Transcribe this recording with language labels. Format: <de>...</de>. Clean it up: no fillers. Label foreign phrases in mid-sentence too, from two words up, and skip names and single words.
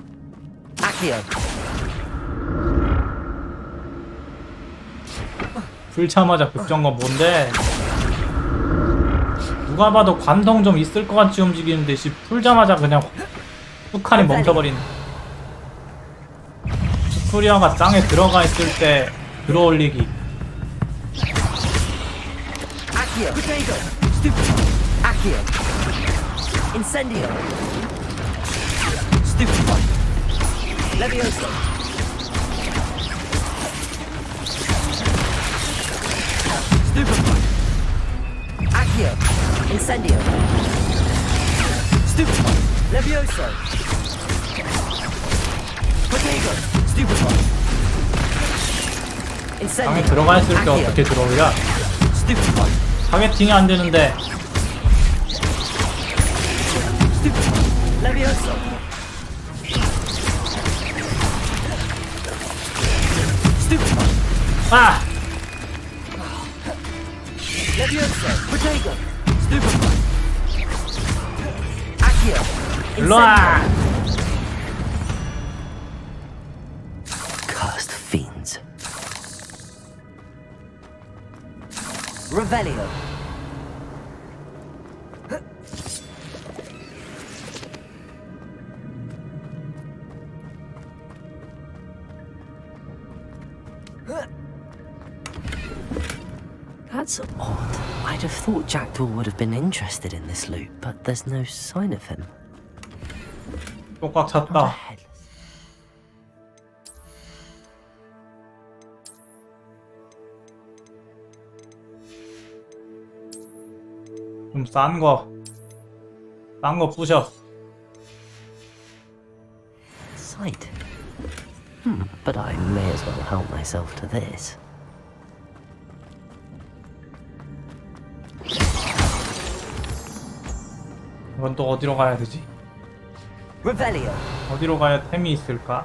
<ko>풀자마자 급정거 뭔데? 누가 봐도 관성 좀 있을 것 같이 움직이는데 풀자마자 그냥 훅하니 멈춰버린. 튜토리얼가 땅에 들어가 있을 때 들어올리기. Accio. Potato. Stupefy. Accio. Incendio. Stupefy. Levioso. Stupefy. Accio. Incendio. Stupefy. Levioso. Potato. Stupefy. Incendio. 땅에 들어가 있을 때 Accio. 어떻게 들어올려? Stupefy. 타겟팅이 안 되는데. Levioso. Stupefy. 아! Levioso. Potato. Stupefy. Accio. 일로와!</ko> <en>Cursed fiends. Revelio. That's odd. I'd have thought Jackdaw would have been interested in this loot, but there's no sign of him.</en> <ko>또 꽉 찼다. 좀 싼 거 부셔.</ko> <en>Sight. But I may as well help myself to this.</en> <ko>이건 또 어디로 가야 되지? Revelio. 어디로 가야 템이 있을까?</ko>